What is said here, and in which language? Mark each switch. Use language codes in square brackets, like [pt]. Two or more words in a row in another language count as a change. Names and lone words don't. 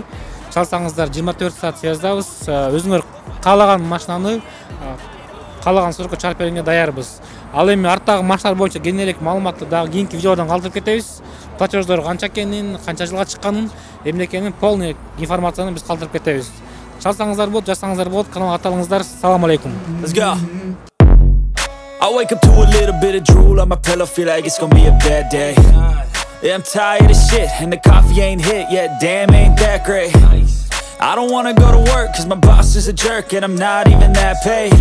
[ky] Чалсаңыздар 24 саат связдабыз. Өзүңөр каалаган машинаны каалаган срокко чыгарып берүүгө даярбыз. Ал эми арттагы машиналар боюнча кененирээк маалыматты дагы кийинки видеодон калтырып кетебиз. Платеждор канча экенин, канча жылга чыкканын, эмне экенин полный информацияны биз калтырып кетебиз. Чалсаңыздар болот, жазсаңыздар болот, каналга катталыңыздар. [ar] سلام عليكم. [en] Let's go. I wake up to a little bit of drool on my pillow, feel like it's gonna be a bad day. Yeah, I'm tired of shit, and the coffee ain't hit yet, damn, ain't that great. I don't wanna go to work, cause my boss is a jerk, and I'm not even that paid.